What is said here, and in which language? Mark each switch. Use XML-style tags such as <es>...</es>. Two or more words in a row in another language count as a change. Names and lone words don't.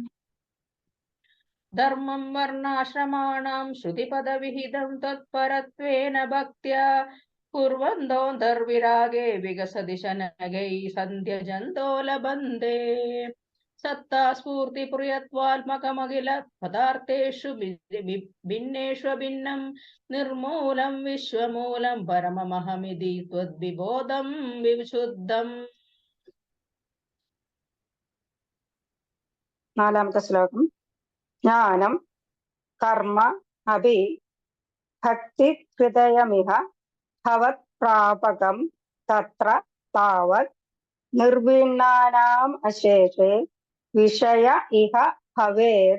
<sa>धर्मं वर्णाश्रमाणां श्रुतिपदविहितं तत्परत्वेन भक्त्या कुर्वन्तोऽन्तर्विरागे विकसति शनकैः सन्त्यजन्तो लभन्ते। सत्ता स्फूर्ति प्रियत्वात्मकमखिल पदार्थेषु भिन्नेष्वभिन्नं निर्मूलं विश्वमूलं परममहमिति त्वद्विबोधं विशुद्धम्।</sa> <ml>നാലാമത്തെ ശ്ലോകം.</ml> <sa>ജ്ഞാനം കർമ്മ അഭി ഭക്തി ഹൃദയമിഹ ഭവത് പ്രാപകം തത്ര താവത് നിർവിണ്ണാനാം അശേഷേ വിഷയ ഇഹ ഭവേത്</sa>